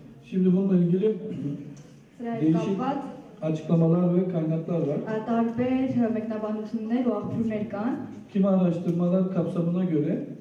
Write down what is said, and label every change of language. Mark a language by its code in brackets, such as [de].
[tr] Şimdi bununla ilgili değişik [hy] Կապված [tr] açıklamalar ve kaynaklar var. [hy] տարբեր մեկնաբանություններ ու աղբյուրներ կան։ [tr] Kimi araştırmalar kapsamına göre